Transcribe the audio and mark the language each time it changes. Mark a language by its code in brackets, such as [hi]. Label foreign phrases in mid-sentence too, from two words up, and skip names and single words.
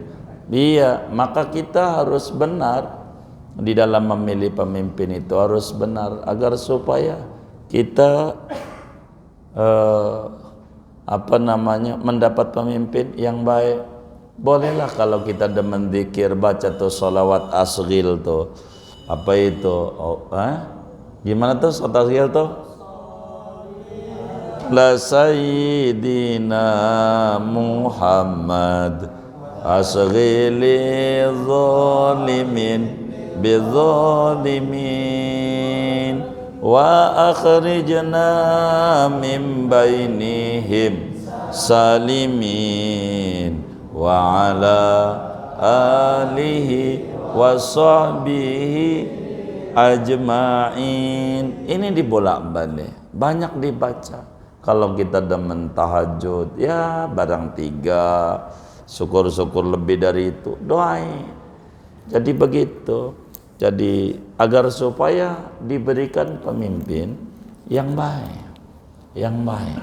[id] Iya, maka kita harus benar di dalam memilih pemimpin, itu harus benar agar supaya kita mendapat pemimpin yang baik. Bolehlah kalau kita demen zikir, baca tuh salawat asghil tuh. Apa itu? Gimana tuh salawat asghil tuh? [ar] لا سيدنا محمد اشغل الظالمين بالظالمين وأخرجنا من بينهم سالمين وعلى آله وصحبه أجمعين. [id] Ini dibolak-balik, banyak dibaca. Kalau kita demen tahajud, ya barang 3, syukur-syukur lebih dari itu, doain. Jadi begitu. Jadi agar supaya diberikan pemimpin yang baik, yang baik.